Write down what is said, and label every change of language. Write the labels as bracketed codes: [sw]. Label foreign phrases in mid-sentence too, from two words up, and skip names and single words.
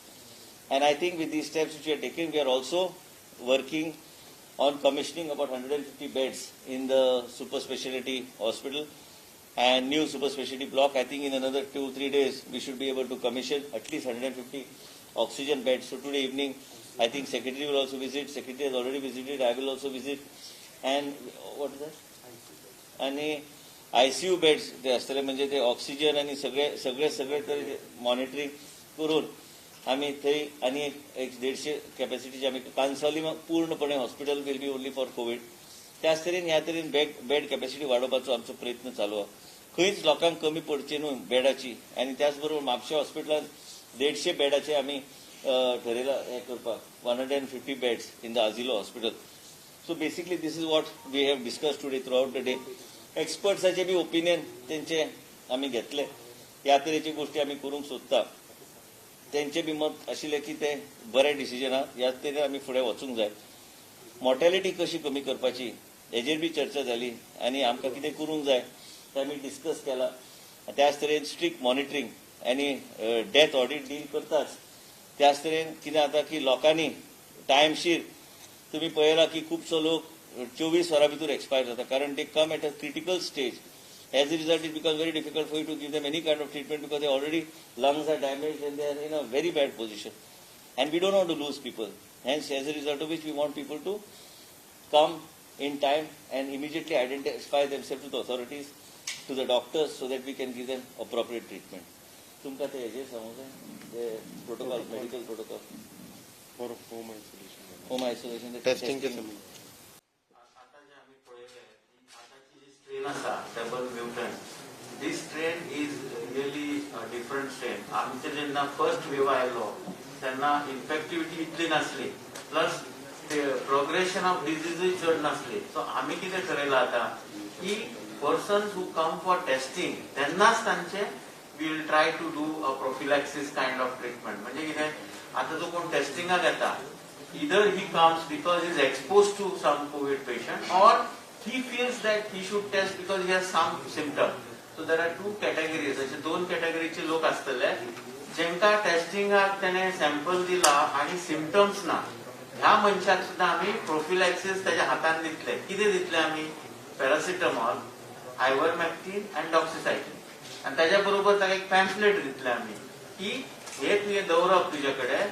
[en] And I think with these steps which we are taking, we are also working on commissioning about 150 beds in the super specialty hospital and new super specialty block. I think in another 2-3 days, we should be able to commission at least 150 oxygen beds. So today evening, I think Secretary will also visit. Secretary has already visited. I will also visit. And what is that? [kok] आणि [en] ICU beds [kok] ते असतले म्हणजे ते ऑक्सिजन आणि सगळे मॉनिटरिंग करून आम्ही थंय आणि एक 150 कॅपॅसिटीचे आम्ही कांसावली पूर्णपणे [en] hospital will be only for COVID. [kok] त्याच तरेन ह्या तरेन बेड कॅपॅसिटी वाडोवपाचो आमचो प्रयत्न चालू आहा. खंयच लोकांक कमी पडचे न्हू बेडाची. आणि त्याच बरोबर म्हापशा हॉस्पिटलांत 150 बेडाचे आम्ही ठरयला हे करपाक 150 [en] beds in the Azilo hospital. So basically this is what we have discussed today throughout the day. [kok] एक्सपर्ट्साचे बी ओपिनियन तेंचे आमी घेतले. ह्या तरेची गोष्टी आमी करूंक सोदता. तेंचे बी मत आशिल्लें की ते बरें डिसिजन आहा. ह्या तरेन आमी फुडें वचूंक जाय. मॉर्टेलिटी कशी कमी करपाची हेजेर बी चर्चा जाली आनी आमकां कितें करूंक जाय तें आमी डिस्कस केला. त्याच तरेन [en] strict monitoring [kok] आनी [en] death audit deal [kok] करताच. त्याच तरेन कितें जाता की लोकांनी टायमशीर तुम्ही पळयला की खूपसो लोक 24 वरां भितर एक्सपायर जाता कारण [en] they come at a critical stage. As a result, it becomes very difficult for you to give them any kind of treatment because they already lungs are damaged and they are in a very bad position. And we don't want to lose people. Hence, as a result of which, we want people to come in time and immediately identify themselves to the authorities, to the doctors, so that we can give them appropriate treatment. [kok] तुमका ते हेजे समज आहे [en] protocol medical protocol for home isolation home isolation [hi] टेस्टिंग के संबंध [en] strain asa double mutant. This strain is really a different strain. [kok] आमचे जेन्ना [en] first wave [kok] आयलो तेन्ना इन्फेक्टिविटी इतली नासली [en] plus progression of disease [kok] चड नासली. [en] सो [kok] आमी कितें ठरयलां आतां की [en] persons who come for testing [kok] तेन्नाच तांचे [en] we will try to do a prophylaxis kind of treatment. [kok] म्हणजे कितें आतां जो कोण टेस्टिंगाक येता [en] either he comes because he is exposed to some COVID patient or he feels that he should test because he has some symptom. So there are two categories. [kok] अशे दोन कॅटेगरीचे लोक आसतले जेंका टेस्टिंगाक तेणे सॅम्पल दिला आणि सिम्पटम्स ना. ह्या मनशाक सुद्धा आम्ही प्रोफिलॅक्सिस त्याच्या हातान दितले. कितें दितले आम्ही पॅरासिटामॉल, आयव्हरमॅक्टिन अँड डॉक्सिसायक्लिन आणि त्याच्या बरोबर ताका एक पॅम्फलेट दितले आम्ही की हे तुवें दवरप तुजे कडेन.